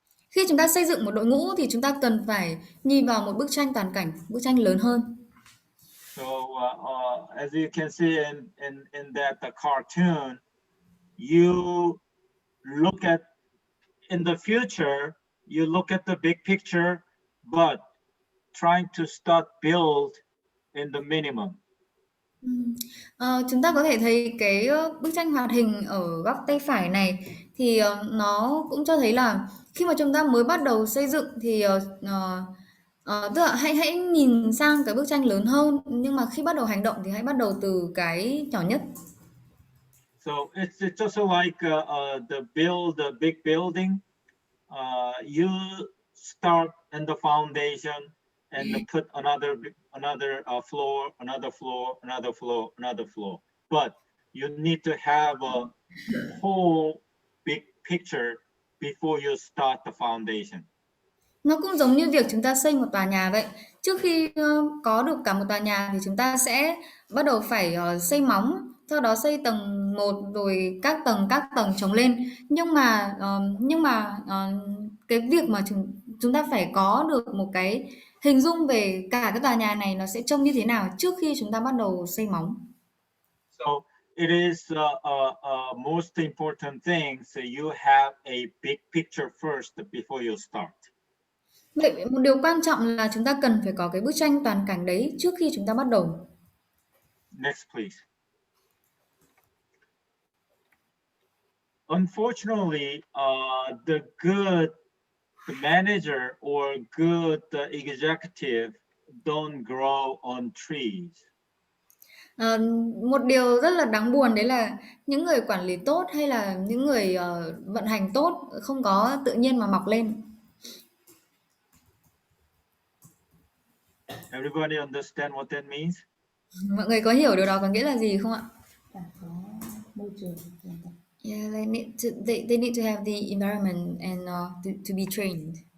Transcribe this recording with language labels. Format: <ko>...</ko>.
<vi>Khi chúng ta xây dựng một đội ngũ thì chúng ta cần phải nhìn vào một bức tranh toàn cảnh, bức tranh lớn hơn.</vi> <en>So as you can see in that the cartoon, you look at in the future, you look at the big picture, but trying to start build in the minimum.</en> <vi>Chúng ta có thể thấy cái bức tranh hoạt hình ở góc tay phải này thì nó cũng cho thấy là khi mà chúng ta mới bắt đầu xây dựng thì tức là hãy nhìn sang cái bức tranh lớn hơn, nhưng mà khi bắt đầu hành động thì hãy bắt đầu từ cái nhỏ nhất.</vi> <en>So it's just like the big building. You start in the foundation and put another floor, another floor, another floor, another floor. But you need to have a whole big picture before you start the foundation.</en> <vi>Nó cũng giống như việc chúng ta xây một tòa nhà vậy. Trước khi có được cả một tòa nhà thì chúng ta sẽ bắt đầu phải xây móng, sau đó xây tầng 1 rồi các tầng chồng lên. Nhưng mà cái việc mà chúng ta phải có được một cái hình dung về cả cái tòa nhà này nó sẽ trông như thế nào trước khi chúng ta bắt đầu xây móng.</vi> <en>So it is most important thing. So you have a big picture first before you start.</en> <vi>Vậy một điều quan trọng là chúng ta cần phải có cái bức tranh toàn cảnh đấy trước khi chúng ta bắt đầu.</vi> <en>Next, please. Unfortunately, the manager or good executive don't grow on trees.</en> <vi>Một điều rất là đáng buồn đấy là những người quản lý tốt hay là những người vận hành tốt không có tự nhiên mà mọc lên.</vi> <en>Everybody understand what that means?</en> <vi>Mọi người có hiểu điều đó có nghĩa là gì không ạ? Phải có môi trường làm tập.</vi> <en>Yeah, they need to have the environment and to be trained.</en>